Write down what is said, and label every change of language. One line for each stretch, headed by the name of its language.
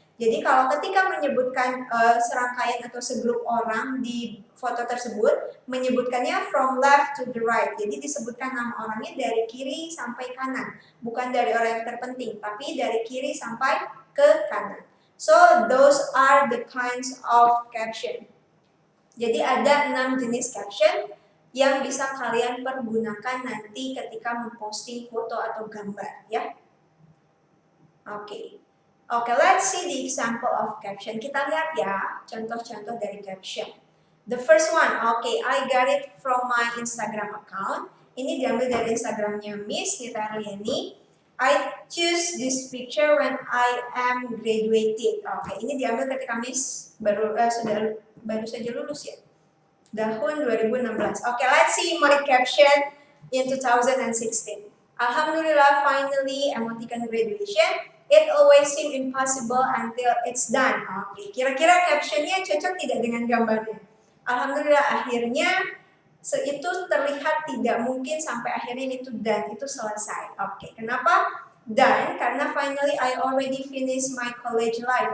Indonesian: Jadi kalau ketika menyebutkan serangkaian atau segrup orang di foto tersebut, menyebutkannya
English: from left to the right.
Indonesian: Jadi disebutkan nama orangnya dari kiri sampai kanan. Bukan dari orang yang terpenting, tapi dari kiri sampai ke kanan.
English: So, those are the kinds of caption.
Indonesian: Jadi ada 6 jenis caption yang bisa kalian pergunakan nanti ketika memposting foto atau gambar, ya. Oke.
English: Okay, let's see the example of caption.
Indonesian: Kita lihat ya, contoh-contoh dari caption.
English: The first one, okay, I got it from my Instagram account.
Indonesian: Ini diambil dari Instagramnya Miss Nita Herliani.
English: I choose this picture when I am graduated.
Indonesian: Oke, ini diambil ketika Miss baru saja lulus ya, tahun 2016.
English: Oke, let's see my caption in 2016. Alhamdulillah, finally, emoticon graduation. It always seems impossible until it's done.
Indonesian: Oke, kira-kira captionnya cocok tidak dengan gambarnya? Alhamdulillah, akhirnya itu terlihat tidak mungkin sampai akhirnya itu done, itu selesai. Oke, kenapa done? Karena
English: finally I already finished my college life.